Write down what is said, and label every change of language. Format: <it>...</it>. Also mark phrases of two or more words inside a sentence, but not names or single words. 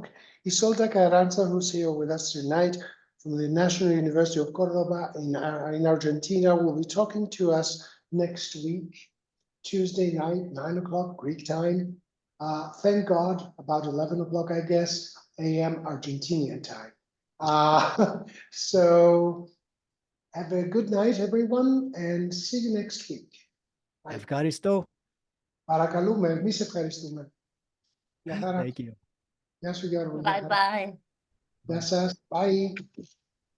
<en>Isolda Carranza, who's here with us tonight from the National University of Cordoba in Argentina, will be talking to us next week, Tuesday night, 9 o'clock Greek time. Thank God, about 11 o'clock, I guess, AM Argentinian time. So have a good night, everyone, and see you next week.</en> <el>Ευχαριστώ. Παρακαλούμε, εμείς ευχαριστούμε.</el> <en>Thank you.</en> <el>Γεια σου, Γιώργο.</el> <en>Bye bye.</en> <el>Γεια σας. Bye.</el>